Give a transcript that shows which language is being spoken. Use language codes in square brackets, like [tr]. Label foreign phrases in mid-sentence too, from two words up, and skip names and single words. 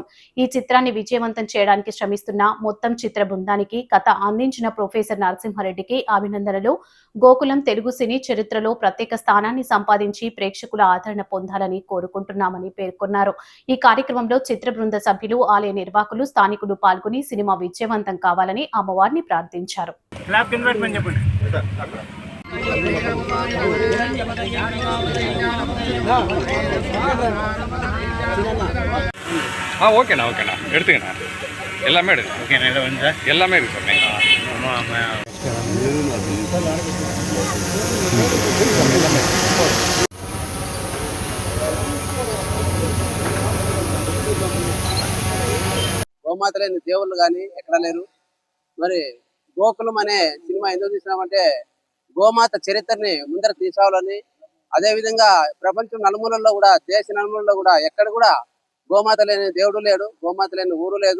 [te] ఈ చిత్రాన్ని విజయవంతం చేయడానికి శ్రమిస్తున్న మొత్తం చిత్ర బృందానికి కథ అందించిన ప్రొఫెసర్ నరసింహారెడ్డికి అభినందనలు. గోకులం తెలుగు సినీ చరిత్రలో ప్రత్యేక స్థానాన్ని సంపాదించి ప్రేక్షకుల ఆదరణ పొందాలని కోరుకుంటున్నామని పేర్కొన్నారు. ఈ కార్యక్రమంలో చిత్ర బృంద సభ్యులు, ఆలయ నిర్వాహకులు, స్థానికులు పాల్గొని సినిమా విజయవంతం కావాలని అమ్మవారిని ప్రార్థించారు. [ta] ஓகேண்ணா எடுத்துக்கண்ணா எல்லாமே எடுக்கும். ஓகேண்ணா எல்லாமே இருக்கு [te] గోమాత లేని దేవుళ్ళు కానీ ఎక్కడ లేరు. మరి గోకులం అనే సినిమా ఎందుకు తీసినామంటే గోమాత చరిత్రని ముందర తీసుకోవాలని, అదేవిధంగా ప్రపంచం నలుమూలల్లో కూడా, దేశ నలుమూలల్లో కూడా ఎక్కడ కూడా గోమాత లేని దేవుడు లేడు, గోమాత లేని ఊరు లేదు.